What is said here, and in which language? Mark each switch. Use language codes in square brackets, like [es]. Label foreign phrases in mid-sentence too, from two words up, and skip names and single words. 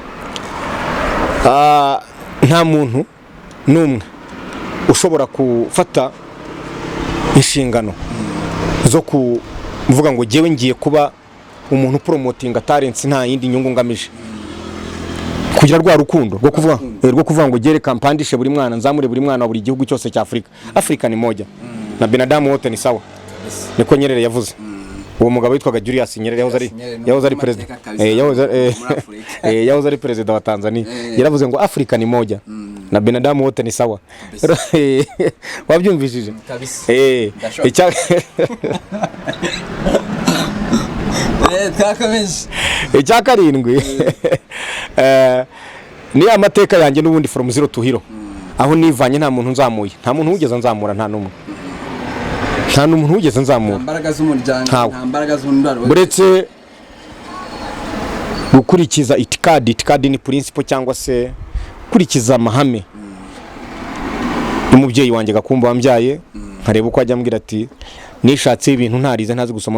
[rw] nta muntu n'umwe ushobora gufata inshingano zo kuvuga ngo jyewe ngiye kuba umuntu [en] promoting talents [rw] nta yindi nyungu ngamije kugira rwa rukundo rwo kuvuga ngo gere kampandishe buri mwana nzamure buri mwana wa buri gihugu cyose cya Afrika [sw] ni moja na binadamu wote ni sawa [rw] niko Nyerere yavuze uwo mugabo witwaga Julius Nyerere yahoze ari president yahoze ari president wa Tanzania yaravuze ngo Afrika [sw] ni moja na binadamu wote ni sawa [rw] wabyumvishije icya karindwi ni amateka yanjye n'ubundi [en] from zero to hero [rw] aho nivanye nta muntu nzamuye nta muntu wigeze nzamura nta n'umuntu wigeze nzamura imbaraga z'umuryango nta imbaraga z'undaro buretse gukurikiza itikadi ni principle cyangwa se kurikiza amahame umubyeyi wanjye gakumba wambyaye nkareba uko ajya ambwira ati nishatse ibintu ntarize ntazi gusoma